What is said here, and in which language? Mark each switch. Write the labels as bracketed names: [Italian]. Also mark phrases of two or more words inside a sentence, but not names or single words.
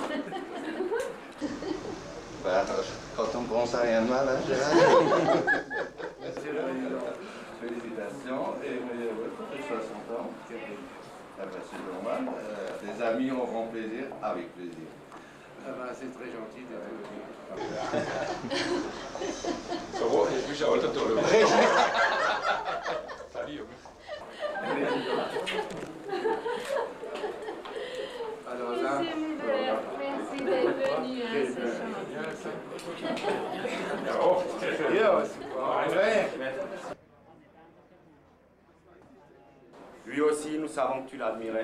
[French] Bah, quand on pense à rien de mal, hein, Gérard. Félicitations, et pour tes 60 ans, ah ben, c'est normal. Les amis auront plaisir, avec plaisir. Ah ben, c'est très gentil de te le dire. [Swedish] Så jag skulle köra lite dåligt. [French] Alors là, merci d'être venu. Lui aussi, nous savons que tu l'admirais.